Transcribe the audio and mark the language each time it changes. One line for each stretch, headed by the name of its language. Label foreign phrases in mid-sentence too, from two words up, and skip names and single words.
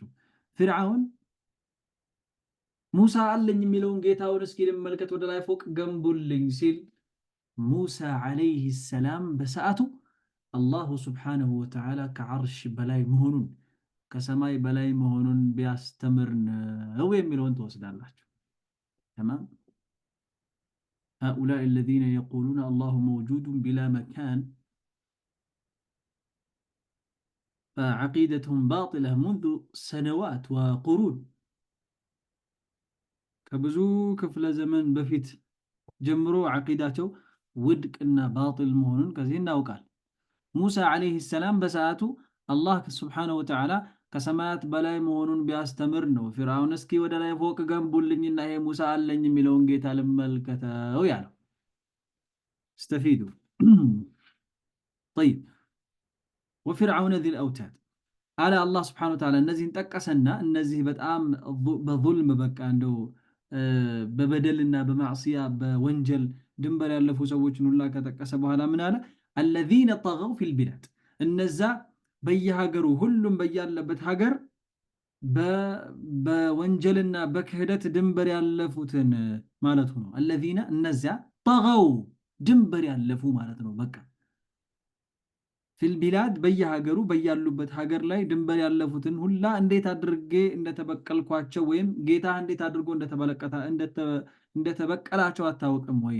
Amharic: ፊርዓውን ሙሳ አለኝ የሚለውን ጌታውን እስኪ ልመልከት ወደ ላይ ፎቅ ገንቡልኝ ሲል ሙሳ
Arabic: عليه السلام
Amharic: በሰዓቱ
Arabic: الله سبحانه وتعالى
Amharic: ከዓርሽ በላይ መሆኑን ከሰማይ በላይ መሆኑን ቢያስተምር ነው የሚለውን ትወስዳላችሁ። ተማም
Arabic: هؤلاء الذين يقولون الله موجود بلا مكان فعقيدتهم باطلة منذ سنوات وقرون
Amharic: ከብዙ ክፍለ ዘመን በፊት ጀምሮ ዓቂዳቸው ውድቅና ባጢል መሆኑን ከዚህ እናውቃል። ሙሳ
Arabic: عليه السلام
Amharic: በሰዓቱ
Arabic: الله سبحانه وتعالى
Amharic: ከሰማያት በላይ መሆኑን ቢያስተምር ነው ፊርዓውን እስኪ ወደ ላይ ፎቅ ገንቡልኝና ይሄ ሙሳ አለኝ የሚለውን ጌታ ልመልከተው ያለው። استفيدوا
Arabic: طيب وفرعون ذي الأوتاد على الله سبحانه وتعالى
Amharic: እነዚህን ጠቀሰና እነዚህ በጣም በዙልም በቃ እንደው በበደልና በማዕሲያ በወንጀል ድንበር ያለፉ ሰዎችን ሁላ ከጠቀሰ በኋላ ምን አለ?
Arabic: الذين طغوا في البلاد
Amharic: እነዛ በየሀገሩ ሁሉም በያለበት ሀገር በወንጀልና በክህደት ድንበር ያለፉትን ማለት ነው። الذين እነዚያ طغوا ድንበር ያለፉ ማለት ነው። በቃ
Arabic: في البلاد
Amharic: በየሀገሩ በያሉበት ሀገር ላይ ድንበር ያለፉትን ሁላ እንዴት አድርጌ እንደተበቀልኳቸው ወይም ጌታ እንዴት አድርጎ እንደተበቀላቸው አታውቅም ወይ?